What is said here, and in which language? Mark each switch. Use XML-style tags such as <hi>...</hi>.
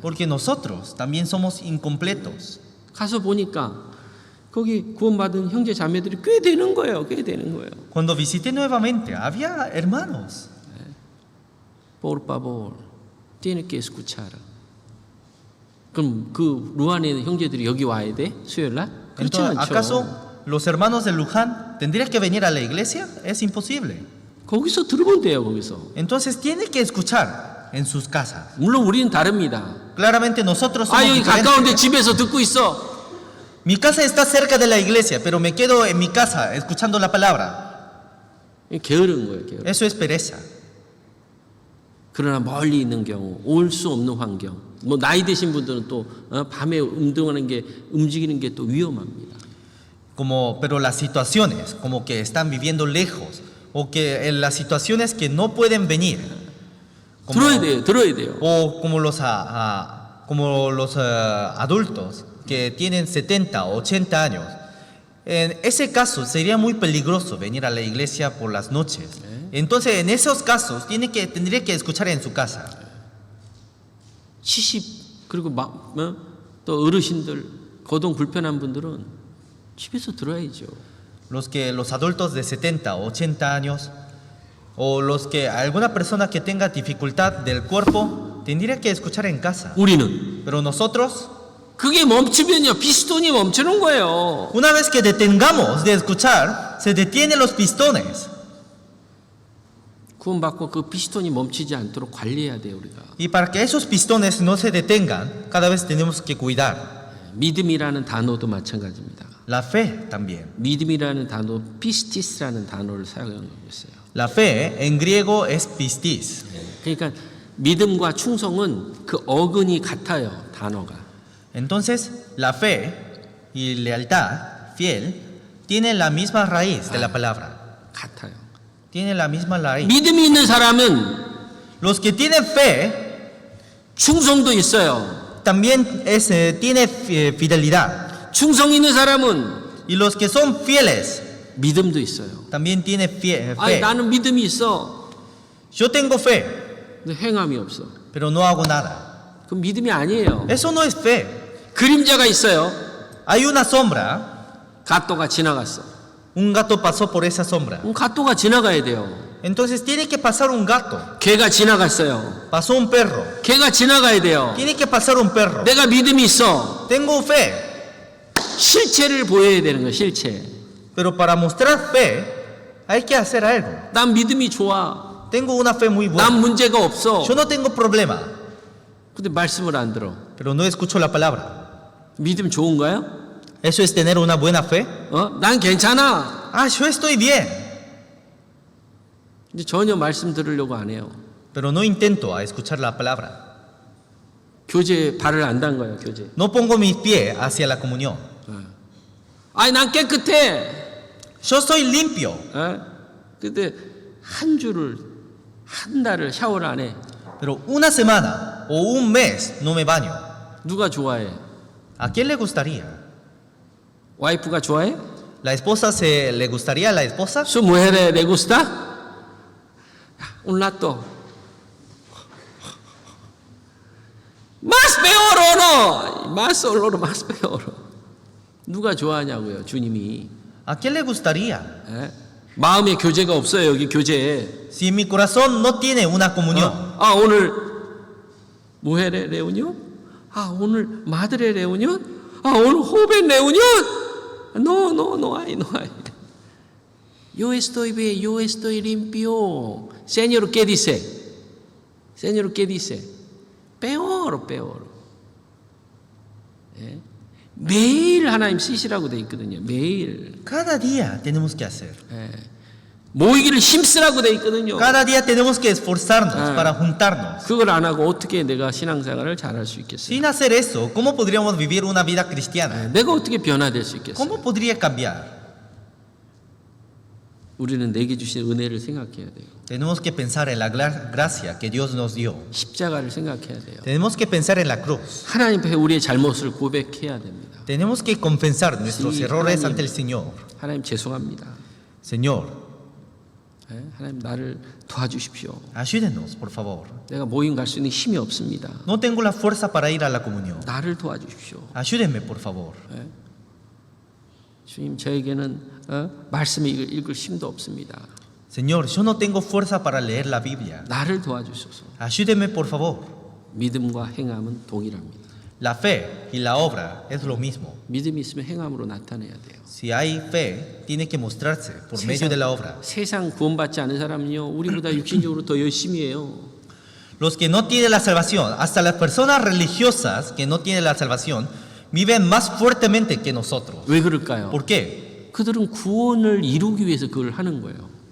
<es>Porque nosotros también somos incompletos.</es> <ko>가서 보니까 거기 구원받은 형제 자매들이 꽤 되는 거예요. 꽤 되는 거예요.</ko> <es>Cuando visité nuevamente, había hermanos. Por favor, tienes que escuchar.</es> <ko>그럼 그 루안의 형제들이 여기 와야 돼? 수요일 날? 그렇지</ko> <es>Entonces,</es> <ko>않죠.</ko> <es>¿acaso los hermanos de Luján tendrían que venir a la iglesia? Es imposible.</es> <ko>거기서 들으면 돼요. 거기서.</ko> <es>Entonces tiene que escuchar en sus casas.</es> <ko>물론 우리는 다릅니다.</ko> <es>Claramente nosotros somos</es> <ko>여기</ko> <es>diferentes.</es> <ko>가까운데 집에서 듣고 있어.</ko> <es>Mi casa está cerca de la iglesia, pero me quedo en mi casa escuchando la palabra.</es> <ko>게으른 거예요. 게으른.</ko> <es>Eso es pereza.</es> <ko>그러나 멀리 있는 경우, 올 수 없는 환경. 뭐 나이 드신 분들은 또 밤에 움직이는 게 또 위험합니다.</ko> <es>Pero las situaciones, como que están viviendo lejos, o que en las situaciones que no pueden venir,</es> <ko>들어야 돼요.</ko> <es>o como los adultos que tienen 70 o 80 años. En ese caso sería muy peligroso venir a la iglesia por las noches. Entonces, en esos casos tendría que escuchar en su casa.</es> <ko>70 그리고 또 어르신들 거동 불편한 분들은 집에서 들어야죠.</ko> <es>Los adultos de 70 o 80 años, o alguna persona que tenga dificultad del cuerpo, tendría que escuchar en casa.</es> <ko>우리는</ko> <es>Pero nosotros,</es> <ko>그게 멈추면요 피스톤이 멈추는 거예요.</ko> <es>una vez que detengamos de escuchar, se detienen los pistones.</es> <ko>구원받고 그 피스톤이 멈추지 않도록 관리해야 돼요 우리가.</ko> <es>Y para que esos pistones no se detengan, cada vez tenemos que cuidar.</es> <ko>믿음이라는 단어도 마찬가지입니다.</ko> <es>La fe también.</es> <ko>믿음이라는 단어 피스티스라는 단어를 사용하고 있어요.</ko> <es>La fe en griego es pistis.</es> <ko>그러니까 믿음과 충성은 그 어근이 같아요 단어가.</ko> <es>Entonces, la fe y lealtad fiel tienen la misma raíz de la palabra.</es> <ko>같아요.</ko> <es>Tienen la misma raíz.</es> <ko>믿음이 있는 사람은</ko> <es>Los que tienen fe</es> <ko>충성도 있어요.</ko> <es>también tiene fidelidad.</es> <ko>충성 있는 사람은</ko> <es>Y los que son fieles</es> <ko>믿음도 있어요.</ko> <es>también tiene fe.</es> <ko>아니, 나는 믿음이 있어.</ko> <es>Yo tengo fe,</es> <ko>근데 행함이 없어.</ko> <es>pero no hago nada.</es> <ko>그럼 믿음이 아니에요.</ko> <es>Eso no es fe.</es> <ko>그림자가 있어요.</ko> <es>Hay una sombra,</es> <ko>갓도가 지나갔어.</ko> <es>un gato pasó por esa sombra.</es> <ko>그럼 갓도가 지나가야 돼요.</ko> <es>Entonces tiene que pasar un gato.</es> <ko>개가 지나갔어요.</ko> <es>Pasó un perro.</es> <ko>개가 지나가야 돼요.</ko> <es>Tiene que pasar un perro.</es> <ko>내가 믿음이 있어.</ko> <es>Tengo fe,</es> <ko>실체를 보여야 되는 거야, 실체.</ko> <es>pero para mostrar fe hay que hacer algo.</es> <ko>난 믿음이 좋아.</ko> <es>Tengo una fe muy buena.</es> <ko>난 문제가 없어.</ko> <es>Yo no tengo problema,</es> <ko>근데 말씀을 안 들어.</ko> <es>pero no escucho la palabra.</es> <ko>믿음 좋은가요?</ko> <es>¿Eso es tener una buena fe?</es> <ko>난 괜찮아.</ko> <es>Ah, yo estoy bien,</es> <ko>근데 전혀 말씀 들으려고 안 해요.</ko> <es>pero no intento a escuchar la palabra.</es> <ko>교제에 발을 안 단 거예요, 교제.</ko> <es>No pongo mis pies hacia la comunión.</es> <ko>아니, 난 깨끗해.</ko> <es>Yo soy limpio,</es> <ko>근데 한 달을 샤워를 안 해.</ko> <es>pero una semana o un mes no me baño.</es> <ko>누가 좋아해?</ko> <es>¿A quién le gustaría?</es> <ko>와이프가 좋아해?</ko> <es>¿La esposa le gustaría a la esposa? Su mujer le gusta? Un rato. Más peor o no? Más olor, más peor.</es> <ko>누가 좋아하냐고요, 주님이.</ko> <es>¿A quién le gustaría?</es> <ko>마음의 교제가 없어요, 여기 교제에.</ko> <es>Si mi corazón no tiene una comunión.</es> <ko>오늘 무헬의 레unión? 오늘 마드레 레unión? 오늘 호벤 레unión?</ko> <es>No hay. Yo estoy bien, yo estoy limpio. Señor, ¿qué dice? Señor, ¿qué dice? Peor.</es> <ko>매일 하나님 쓰시라고 돼 있거든요. 매일.</ko> <es>Cada día tenemos que hacer.</es> <ko>모이기를 힘쓰라고 돼 있거든요.</ko> <es>Cada día tenemos que esforzarnos para juntarnos.</es> <ko>그걸 안 하고 어떻게 내가 신앙생활을 잘할 수 있겠어요?</ko> <es>Sin hacer eso, ¿cómo podríamos vivir una vida cristiana?</es> <ko>내가 어떻게 변화될 수 있겠어요?</ko> <es>¿Cómo podría cambiar?</es> <ko>우리는 내게 주신 은혜를 생각해야 돼요.</ko> <es>Tenemos que pensar en la gracia que Dios nos dio.</es> <ko>십자가를 생각해야 돼요.</ko> <es>Tenemos que pensar en la cruz.</es> <ko>하나님 앞에 우리의 잘못을 고백해야 됩니다.</ko> <es>Tenemos que confesar nuestros Sí, errores</es> <ko>하나님.</ko> <es>ante el Señor.</es> <ko>하나님 죄송합니다.</ko> <es>Señor,</es> <ko>하나님 나를 도와주십시오.</ko> <es>ayúdenos, por favor.</es> <ko>내가 모임 갈 수 있는 힘이 없습니다.</ko> <es>No tengo la fuerza para ir a la comunión.</es> <ko>나를 도와주십시오.</ko> <es>Ayúdenme, por favor.</es> <ko>주님, 저에게는 말씀을 읽을 힘도 없습니다.</ko> <es>Señor, yo no tengo fuerza para leer la Biblia.</es> <ko>나를 도와주소서.</ko> <es>Ayúdeme, por favor.</es> <ko>믿음과 행함은 동일합니다.</ko> <es>La fe y la obra es lo mismo.</es> <ko>믿음이 있으면 행함으로 나타내야 돼요.</ko> <es>Si hay fe, tiene que mostrarse por medio de la obra.</es> <ko>세상 구원받지 않은 사람은요, 우리보다 육신적으로 더 열심히 해요.</ko> <es>Los que no tienen la salvación, hasta las personas religiosas que no tienen la salvación, viven más fuertemente que nosotros.</es> <ko>왜 그럴까요?</ko> <es>¿Por qué?</es> <ko>그들은 구원을 이루기 위해서 그걸 하는 거예요.</ko>